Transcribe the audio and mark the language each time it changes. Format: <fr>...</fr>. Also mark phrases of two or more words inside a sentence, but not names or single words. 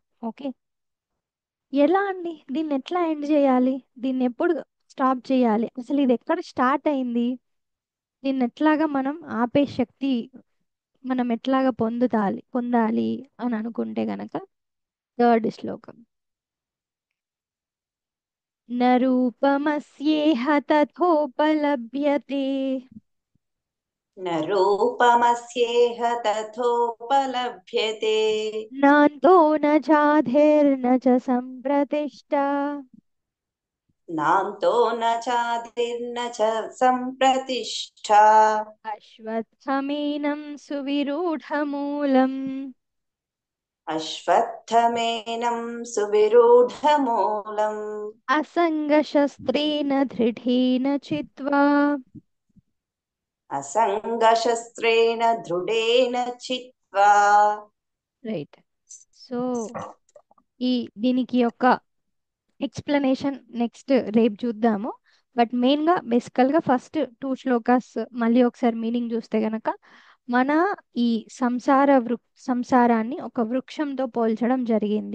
<te>ఓకే, ఎలా అండి దీన్ని ఎట్లా ఎండ్ చేయాలి, దీన్ని ఎప్పుడు స్టాప్ చేయాలి, అసలు ఇది ఎక్కడ స్టార్ట్ అయింది, దీన్ని ఎట్లాగా మనం ఆపే శక్తి మనం ఎట్లాగా పొందాలి అని అనుకుంటే గనక థర్డ్ శ్లోకం.</te> <sa>న రూపమస్యేహ తథోపలభ్యతే न रूपमस्येह तथोपलभ्यते నాంతో న చాధిర్న చ సంప్రతిష్ఠా नान्तो न चादिर्न च सम्प्रतिष्ठा అశ్వత్థమేనం సువిరూఢమూలం अश्वत्थमेनं सुविरूढमूलम् అసంగశస్త్రేణ దృఢేన చిత్వా. असङ्गशस्त्रेण दृढेन चित्वा</sa> <te>రైట్. సో ఈ దీనికి యొక్క</te> <en>explanation next</en> <te>రేపు చూద్దాము. బట్ మెయిన్గా బేసికల్గా ఫస్ట్ 2 శ్లోకాస్ మళ్ళీ ఒకసారి మీనింగ్ చూస్తే గనక మన ఈ సంసారాన్ని ఒక వృక్షంతో పోల్చడం జరిగింది.</te>